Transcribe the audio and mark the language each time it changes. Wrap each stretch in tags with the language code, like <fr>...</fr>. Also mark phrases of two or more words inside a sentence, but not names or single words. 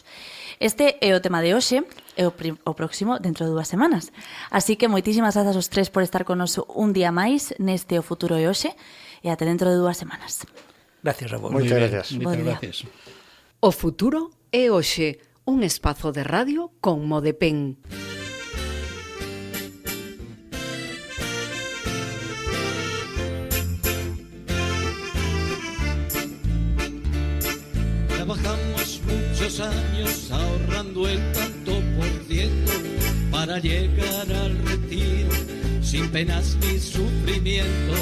<gl>Este é o tema de hoxe, e o próximo dentro de 2 semanas. Así que moitísimas grazas aos 3 por estar con nos un día máis neste O Futuro é Hoxe, e até dentro de 2 semanas. Gracias a vos. Moitas gracias. Moitas gracias. O Futuro é Hoxe, un espazo de radio con Modepen.</gl> <es>Trabajamos muchos años ahorrando el tanto por ciento para llegar al retiro sin penas ni sufrimientos.</es>